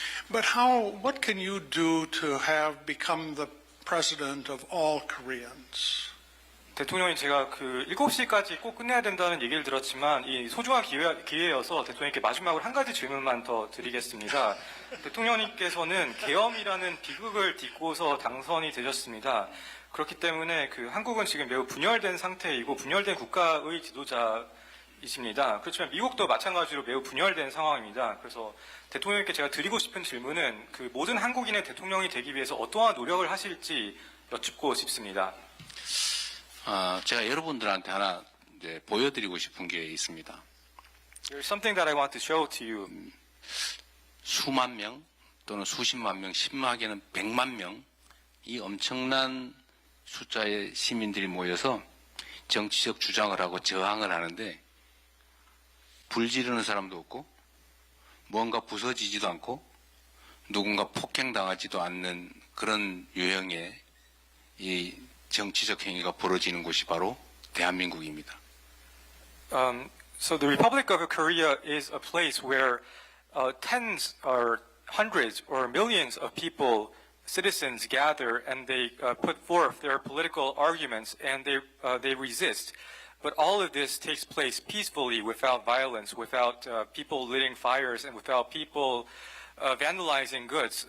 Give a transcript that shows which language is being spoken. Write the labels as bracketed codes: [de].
[en] But what can you do to have become the president of all Koreans? [ko] 대통령이 제가 그 7시까지 꼭 끝내야 된다는 얘기를 들었지만 이 소중한 기회여서 대통령께 마지막으로 한 가지 질문만 더 드리겠습니다. 대통령님께서는 계엄이라는 비극을 딛고서 당선이 되셨습니다. 그렇기 때문에 그 한국은 지금 매우 분열된 상태이고 분열된 국가의 지도자이십니다. 그렇지만 미국도 마찬가지로 매우 분열된 상황입니다. 그래서 대통령님께 제가 드리고 싶은 질문은 그 모든 한국인의 대통령이 되기 위해서 어떠한 노력을 하실지 여쭙고 싶습니다. 제가 여러분들한테 하나 이제 보여드리고 싶은 게 있습니다. [en] There's something that I want to show to you. [ko] 수만 명 또는 수십만 명, 심하게는 100만 명, 이 엄청난 숫자의 시민들이 모여서 정치적 주장을 하고 저항을 하는데 불 지르는 사람도 없고 뭔가 부서지지도 않고 누군가 폭행당하지도 않는 그런 유형의 이 정치적 행위가 벌어지는 곳이 바로 대한민국입니다. [en] So the Republic of Korea is a place where tens or hundreds or millions of people, citizens gather and they put forth their political arguments and they resist. But all of this takes place peacefully, without violence, without people lighting fires, and without people vandalizing goods.